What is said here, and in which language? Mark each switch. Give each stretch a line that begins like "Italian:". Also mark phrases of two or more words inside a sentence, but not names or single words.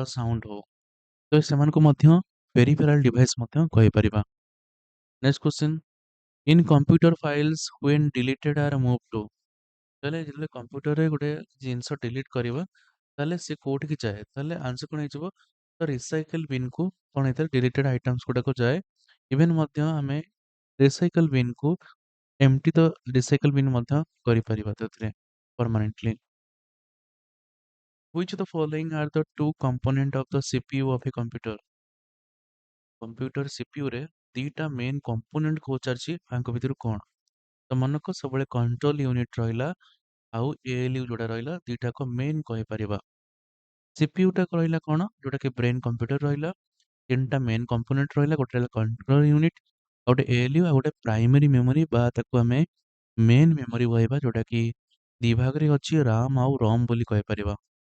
Odia: ସାଉଣ୍ଡ ହଉ ତ ସେମାନଙ୍କୁ ମଧ୍ୟ
English: peripheral device
Odia: ମଧ୍ୟ କହିପାରିବା
English: next question in computer files when deleted are move to
Odia: ତାହେଲେ ଯେତେବେଳେ କମ୍ପ୍ୟୁଟରରେ ଗୋଟେ ଜିନିଷ ଡିଲିଟ୍ କରିବା ତାହେଲେ ସେ କୋଉଠିକି ଯାଏ ତାହେଲେ ଆନ୍ସର କଣ ହେଇଯିବ ତ ରିସାଇକେଲ ବିନ୍କୁ କଣ ହେଇଥାଏ
English: deleted items
Odia: ଗୁଡାକ ଯାଏ ଇଭେନ୍ ମଧ୍ୟ ଆମେ ରିସାଇକେଲ ବିନ୍କୁ ଏମିତି ତ
English: recycle bin
Odia: ମଧ୍ୟ କରିପାରିବା ସେଥିରେ
English: permanently which of the following are the two component of the CPU of a computer
Odia: କମ୍ପ୍ୟୁଟର CPUରେ ଦିଟା
English: main component
Odia: ପଚାରିଛି ତାଙ୍କ ଭିତରୁ କଣ ତ ମନେକ ସବୁବେଳେ
English: control unit
Odia: ରହିଲା ଆଉ ALU ଯୋଉଟା ରହିଲା ଦିଟାକ ମେନ୍ କହିପାରିବା CPU ଟା ରହିଲା କଣ ଯୋଉଟା କି
English: brain computer
Odia: ରହିଲା ତିନିଟା
English: main component
Odia: ରହିଲା ଗୋଟେ ରହିଲା
English: control unit
Odia: ଆଉ ଗୋଟେ ALU ଆଉ ଗୋଟେ
English: primary memory
Odia: ବା ତାକୁ ଆମେ
English: main memory
Odia: କହିବା ଯୋଉଟା କି ଦି ଭାଗରେ ଅଛି RAM ଆଉ ROM ବୋଲି କହିପାରିବା